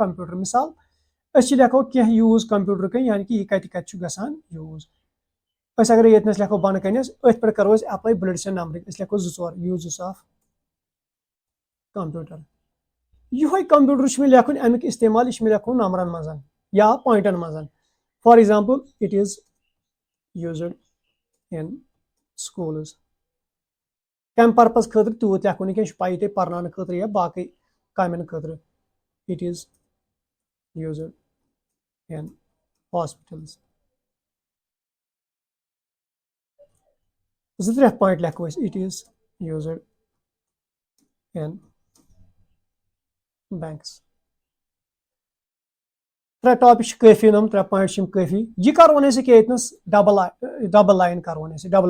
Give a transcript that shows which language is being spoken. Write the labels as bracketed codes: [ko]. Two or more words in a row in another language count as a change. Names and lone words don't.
[ks] کمپیوٗٹر مِثال أسۍ چھِ لیکھو کینٛہہ یوٗز کمپیوٗٹرکٕے یعنی کہ یہِ کتہِ کتہِ چھُ گژھان یوٗز أسۍ اگر ییٚتنس لیکھو بۄنہٕ کنٮ۪س أتھۍ پٮ۪ٹھ کرو أسۍ [en] apply bullets and numbering [ks] أسۍ لیکھو 2 [en] uses of computer [ks] یِہوے کمپیوٗٹر چھُ مےٚ لیکھُن امیُک استعمال یہِ چھُ مےٚ لیکھُن نمبرن منٛز یا پویِنٹن منٛز [en] for example it is used in schools [ks] کمہِ پرپز خٲطرٕ تیوٗت لیکھو نہٕ کینٛہہ یہِ چھُ پایی تۄہہِ پرناونہٕ خٲطرٕ یا باقٕے کامٮ۪ن خٲطرٕ [en] it is used in hospitals [ks] 2-3 پویِنٹ لیکھو أسۍ [en] it is used in banks [ks] 3 ٹاپک چھِ کٲفی یِم 3 پویِنٹ چھِ یِم کٲفی یہِ کرون أسۍ ییٚکیاہ ییٚتنس [en] double line [ks] کرون أسۍ ڈبل